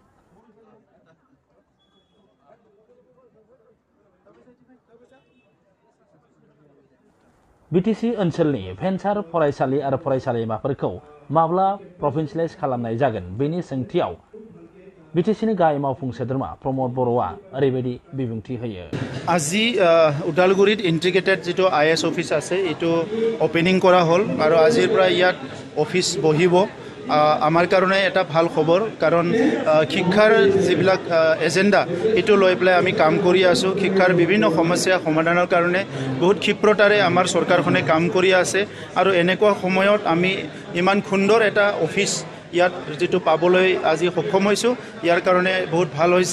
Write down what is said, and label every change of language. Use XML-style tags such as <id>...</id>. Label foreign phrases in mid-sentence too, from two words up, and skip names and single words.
<brx>बिटिसि ओनसोलनि भेन्सार फरायसालि आरो फरायसालिमाफोरखौ माब्ला प्रभिन्सियेलाइज खालामनाय जागोन बेनि सोंथियाव बिटिसिनि गाहाय मावफुं सोद्रोमा प्रमद बर'आ ओरैबायदि बिबुंथि होयो।</brx> <as>আজি উদালগুৰিত ইন্টিগ্ৰেটেড যেটো আইএস অফিস আছে এটো ওপেনিং কৰা হল আৰু আজিৰ পৰা ইয়াত অফিস বহিব। আমাৰ কাৰণে এটা ভাল খবৰ, কাৰণ শিক্ষাৰ যিবিলাক এজেন্ডা এটো লৈ পেলাই আমি কাম কৰি আছো। শিক্ষাৰ বিভিন্ন সমস্যা সমাধানৰ কাৰণে বহুত ক্ষিপ্ৰতাৰে আমাৰ চৰকাৰখনে কাম কৰি আছে আৰু এনেকুৱা সময়ত আমি ইমান সুন্দৰ এটা অফিস ইয়াত যেটো পাবলৈ আজি সক্ষম হৈছো, ইয়াৰ কাৰণে বহুত ভাল হৈছে।</as>